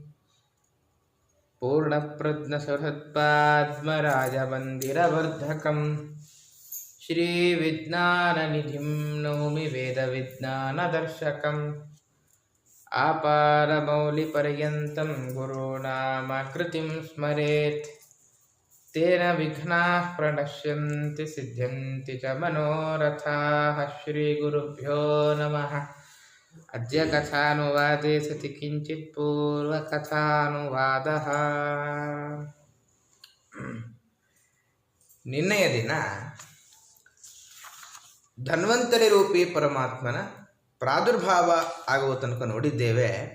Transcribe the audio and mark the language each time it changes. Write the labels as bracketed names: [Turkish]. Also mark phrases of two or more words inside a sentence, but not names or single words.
[Sanskrit] ಪೂರ್ಣಪ್ರಜ್ಞಸುಹೃತ್ಪಾದ್ಮರಾಜಮಂದಿರವರ್ಧಕಂ ಶ್ರೀವಿಜ್ಞಾನನಿಧಿಂ ನೌಮಿ ವೇದವಿಜ್ಞಾನದರ್ಶಕಂ ಆಪಾರಮೌಲಿಪರ್ಯಂతం ಗುರುಣಾಮಾಕೃತಿಂ ಸ್ಮರೇತ್ ತೇನ ವಿಘ್ನಾಃ ಪ್ರಣಶ್ಯಂತಿ ಸಿದ್ಧ್ಯಂತಿ ಚ ಮನೋರಥಾಃ ಶ್ರೀಗುರುಭ್ಯೋ ನಮಃ ಅದ್ಯ ಕಥಾನುವಾದೇ ಸತಿ ಕಿಂಚಿತ್ ಪೂರ್ವಕಥಾನುವಾದಃ. [Kannada] ನಿನ್ನೆಯ ದಿನ ಧನ್ವಂತರಿ ರೂಪಿ ಪರಮಾತ್ಮನ ಪ್ರಾದುರ್ಭಾವ ಆಗುವ ತನಕ ನೋಡಿದ್ದೇವೆ.